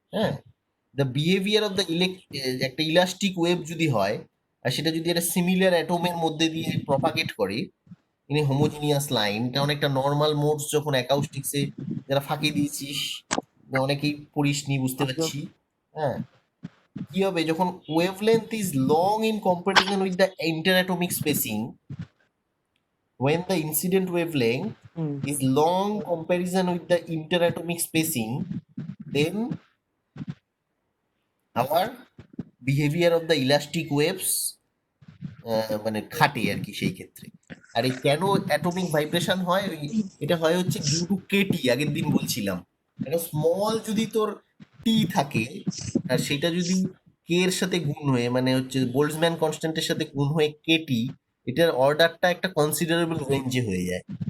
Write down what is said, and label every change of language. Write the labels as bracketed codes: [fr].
[bn] হ্যাঁ, [en] the behaviour of the [bn] একটা elastic wave যদি হয়, আর সেটা যদি একটা সিমিলার অ্যাটমের মধ্যে দিয়ে প্রপাগেট করে ইন এ হোমোজিনিয়াস লাইন, এটা অনেকটা নর্মাল মোডস যখন অ্যাকাউস্টিক্সে যারা ফাঁকি দিয়েছিস, অনেকেই পড়িসনি, বুঝতে পারছি। হ্যাঁ, কি হবে যখন [en] wavelength is long in comparison with the interatomic spacing, when the incident wavelength hmm is long comparison with the interatomic spacing, then our behavior of the elastic waves [bn] মানে খাটে আর কি সেই ক্ষেত্রে। আর এই কেন অ্যাটমিক ভাইব্রেশন হয়, এটা হয় হচ্ছে ডিউ টু কেটি, আগের দিন বলছিলাম। একটা স্মল যদি তোর টি থাকে, আর সেটা যদি কে এর সাথে গুণ হয়ে, মানে হচ্ছে বোল্টজম্যান কনস্ট্যান্টের সাথে গুণ হয়ে কেটি, এটার অর্ডারটা একটা কনসিডারেবল রেঞ্জে হয়ে যায়।